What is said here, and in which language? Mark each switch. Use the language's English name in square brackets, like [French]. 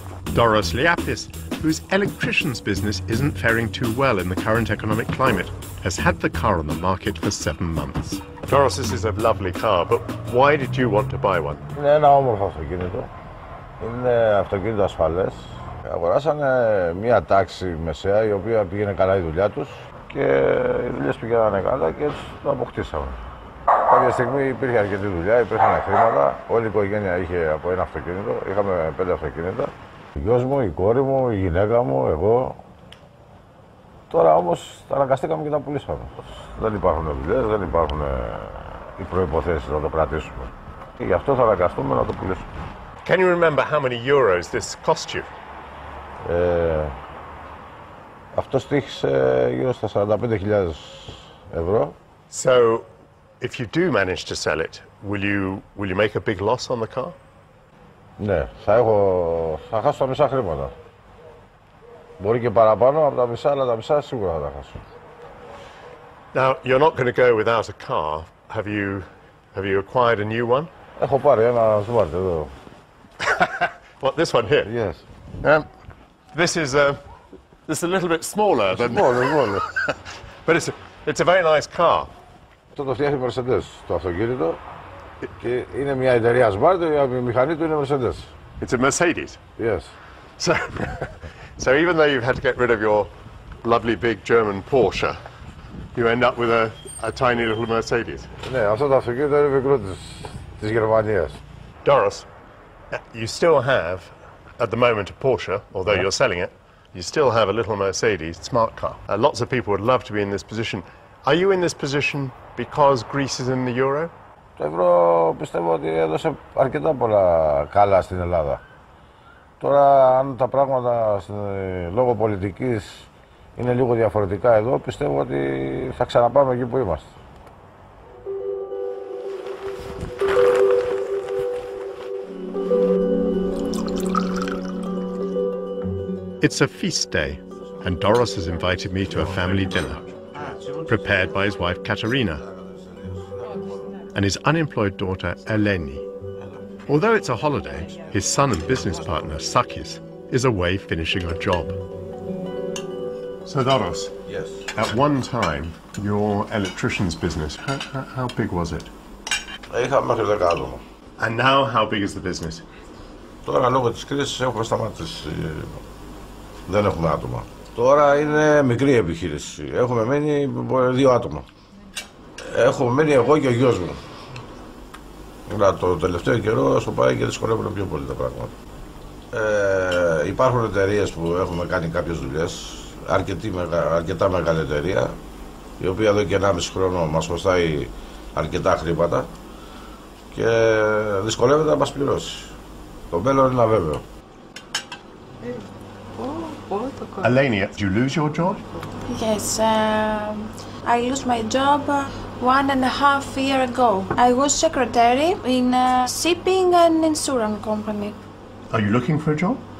[English] Doros Liapis, whose electrician's business isn't faring too well in the current economic climate, has had the car on the market for 7 months. Doros, this is a lovely car, but why did you want to buy one? [Greek] Είναι ένα όμορφο αυτοκίνητο. Είναι αυτοκίνητο ασφαλές. Αγοράσανε μια τάξη μεσαία η οποία πήγαινε καλά η δουλειά τους και οι δουλειές πηγαίνανε καλά και έτσι το αποκτήσαμε. Κάποια στιγμή υπήρχε αρκετή δουλειά, υπήρχαν χρήματα. Όλη η οικογένεια είχε από ένα αυτοκίνητο. Είχαμε 5 αυτοκίνητα. Ο γιος μου, η κόρη μου, η γυναίκα μου, εγώ. Τώρα όμως τα αναγκαστήκαμε και τα πουλήσαμε. Δεν υπάρχουν δουλειές, δεν υπάρχουν οι προϋποθέσεις να το κρατήσουμε. Και γι' αυτό θα αναγκαστούμε να το πουλήσουμε. [English] Can you remember how many euros this cost you? [Greek] Αυτό στήχησε γύρω στα 45.000 ευρώ. [English] So, if you do manage to sell it, will you make a big loss on the car? [Greek] Ναι, θα χάσω τα μισά χρήματα. Μπορεί και παραπάνω από τα μισά, αλλά τα μισά σίγουρα θα τα χάσω. [English] Now, you're not going to go without a car. Have you acquired a new one? [Greek] Έχω πάρει ένα smart εδώ. [English] What, this one here? Yes. This is a little bit smaller than... Smaller. But it's a very nice car. [Greek] Αυτό το φτιάχνει η Mercedes, το αυτοκίνητο. Και είναι μια εταιρεία smart, η μηχανή του είναι Mercedes. [English] It's a Mercedes. Yes. So even though you've had to get rid of your lovely big German Porsche, you end up with a tiny little Mercedes. [Greek] Ναι, αυτό το αυτοκίνητο είναι μικρό της Γερμανίας. [English] Doris, you still have, at the moment, a Porsche, although you're selling it. You still have a little Mercedes smart car. Lots of people would love to be in this position. Are you in this position because Greece is in the euro? [Greek] Το ευρώ πιστεύω ότι έδωσε αρκετά πολλά καλά στην Ελλάδα. Τώρα, αν τα πράγματα λόγω πολιτικής είναι λίγο διαφορετικά εδώ, πιστεύω ότι θα ξαναπάμε εκεί που είμαστε. [English] It's a feast day, and Doris has invited me to a family dinner, prepared by his wife Katerina and his unemployed daughter Eleni. Although it's a holiday, his son and business partner Sakis is away finishing a job. So Doris, Yes. at one time, your electrician's business, how big was it? [Greek] Είχαμε μέχρι 10 άτομα. [English] And now how big is the business? [Greek] Τώρα λόγω της κρίσης έχουμε σταματήσει. Δεν έχουμε άτομα. Τώρα είναι μικρή επιχείρηση. Έχουμε μείνει 2 άτομα. Έχουμε μείνει εγώ και ο γιος μου. Αλλά το τελευταίο καιρό στο πάει και δυσκολεύουν πιο πολύ τα πράγματα. Υπάρχουν εταιρείες που έχουμε κάνει κάποιες δουλειές. Αρκετά μεγάλη εταιρεία, η οποία εδώ και 1,5 χρόνο μας χρωστάει αρκετά χρήματα και δυσκολεύεται να μας πληρώσει. Το μέλλον είναι αβέβαιο. [English] Eleni, did you lose your job? Yes, I lost my job 1.5 years ago. I was secretary in a shipping and insurance company. Are you looking for a job?